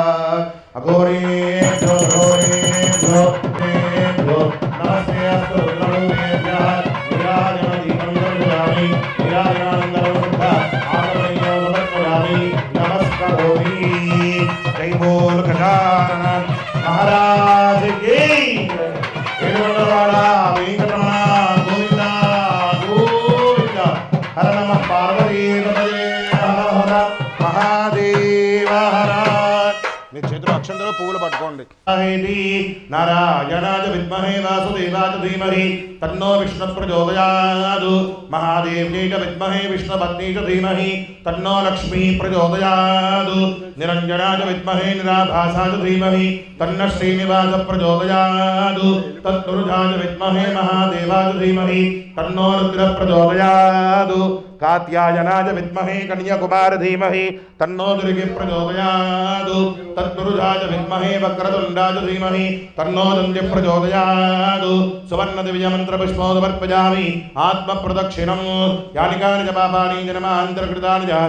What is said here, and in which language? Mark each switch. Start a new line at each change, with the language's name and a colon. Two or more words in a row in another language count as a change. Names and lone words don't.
Sanskrit: अघोरेभ्यो घोरेभ्यो देभ्यो नमस्ते अस्तु विष्णुदेव्याः विराजमदीपं दर्शयामि विराजमानन्दं आगमनीयो नमस्करोमि नमस्करोमि
Hindi: जय बोल गजानन महाराज की
Sanskrit: वेणुगोपाला वेंकटरमण गोविंदा गोविंदा हर नमः पार्वती पतये हर हर महादेव हर
Telugu: మీ చేతిలో అక్షంతలో పువ్వులు పట్టుకోండి
Sanskrit: నారాయణాయ విద్మహే వాసుదేవాయ ధీమహి తన్నో విష్ణు ప్రచోదయాత్ మహాదేవ్యై విద్మహే విష్ణుపత్న్యై ధీమహి తన్నో లక్ష్మీ ప్రచోదయాత్ నిరంజనాయ విద్మహే నిరాభాసాయ ధీమహి తన్న శ్రీనివాస ప్రచోదయాత్ తత్పురుషాయ విద్మహే మహాదేవాయ ధీమహి తన్నో రుద్ర ప్రచోదయాత్ कात्यायनाय विद्महे कन्याकुमार धीमहि तन्नो दुर्गे प्रचोदयात् तत्पुरुषाय विद्महे वक्रतुण्डाय धीमहि तन्नो दन्त्य प्रचोदयात् सुवर्ण दिव्य मंत्र पुष्पोदर्पयामि आत्म प्रदक्षिणं यानि कानि च पापानि जन्मान्तरकृतानि च